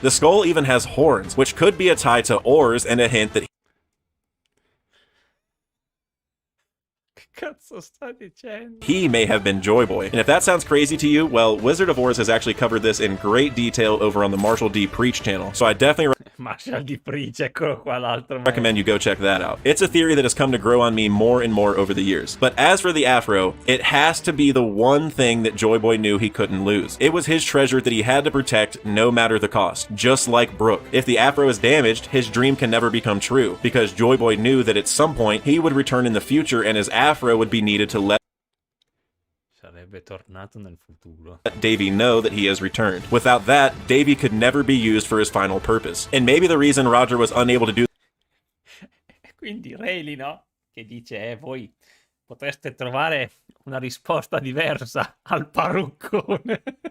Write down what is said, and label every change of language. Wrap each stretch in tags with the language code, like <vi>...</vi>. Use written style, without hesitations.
<en>The skull even has horns, which could be a tie to oars and a hint that</en> <it>Cazzo sta dicendo?</it> <en>he may have been Joy Boy. And if that sounds crazy to you, well, Wizard of Oz has actually covered this in great detail over on the Marshall D. Preach channel, so I definitely</en> <it>Marshall di Preach, eccolo qua l'altro.</it> <en>recommend you go check that out. It's a theory that has come to grow on me more and more over the years. But as for the afro, it has to be the one thing that Joy Boy knew he couldn't lose. It was his treasure that he had to protect no matter the cost, just like Brook. If the afro is damaged, his dream can never become true, because Joy Boy knew that at some point he would return in the future and his afro would be needed to let</en> <it>Sarebbe tornato nel futuro.</it> <en>Davey know that he has returned. Without that, Davey could never be used for his final purpose. And maybe the reason Roger was unable to do</en> <it>Quindi Rayleigh, no? Che dice, voi potreste trovare una risposta diversa al parruccone.</it>